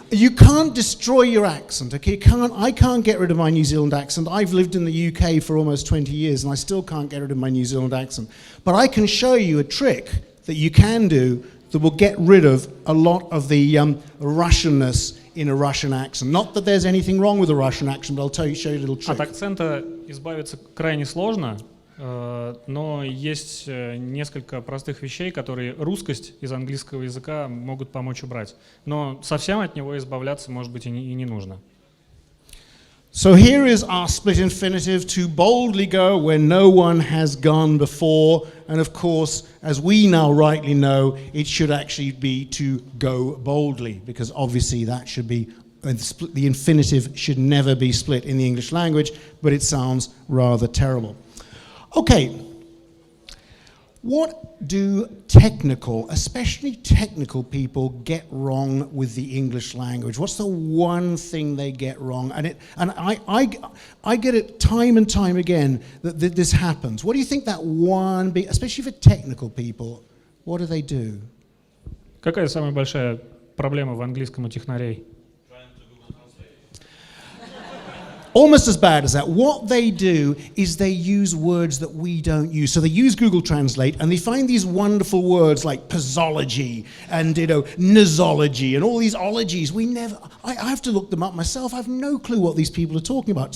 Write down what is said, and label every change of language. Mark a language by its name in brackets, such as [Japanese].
[English] You can't destroy your accent, okay? I can't get rid of my New Zealand accent. I've lived in the UK for almost 20 years and I still can't get rid of my New Zealand accent. But I can show you a trick that you can do that will get rid of a lot of the Russianness in a Russian accent. Not that there's anything wrong with a Russian accent, but I'll show you a little trick. [Russian] От акцента избавиться крайне сложно. но есть несколько простых вещей, которые русскость из английского языка могут помочь убрать. Но совсем от него избавляться, может быть, и не нужно. [English] So here is our split infinitive, to boldly go where no one has gone before. And of course, as we now rightly know, it should actually be to go boldly, because obviously that should be, the infinitive should never be split in the English language, but it sounds rather terrible. Okay, what do technical, especially technical people, get wrong with the English language? What's the one thing they get wrong? And I get it time and time again that this happens. What do you think that one, especially for technical people, what do they do? [Russian] Какая самая большая проблема в английском у технарей? [English] Almost as bad as that. What they do is they use words that we don't use. So they use Google Translate and they find these wonderful words like posology and nosology and all these ologies. I have to look them up myself. I have no clue what these people are talking about.